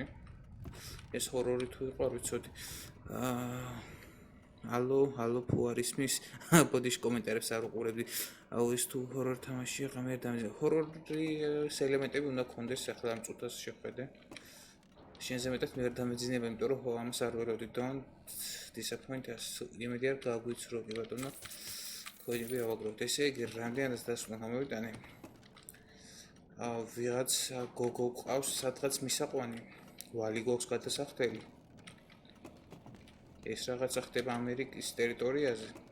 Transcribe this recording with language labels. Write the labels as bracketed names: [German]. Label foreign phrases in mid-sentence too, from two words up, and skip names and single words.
[Georgian] ეს ჰორორი თუ იყო, არ ვიცოდი. ალო, ფუ არ ისმის? ბოდიში კომენტარებს არ უყურებდი. ეს თუ ჰორორი თამაშია, ღამე არ დამეძა. ჰორორის ელემენტები უნდა გქონდეს, ახლა ამ წუთას შეხვედე. შენზე მეტად მე არ დამეძინება, იმიტომ რომ ამას არ ველოდი. [English] Don't disappoint us. [Georgian] იმედი არ გაგვიცრო, კი ბატონო. კოინები ავაგროვთ. ესე იგი, რამდენადაც დასვლა გამოვიტანე. ვიღაც გოგო ყავს სადღაც მისაყვანი. ვალი გვაქვს გადასახდელი. ეს რაღაცა ხდება ამერიკის ტერიტორიაზე.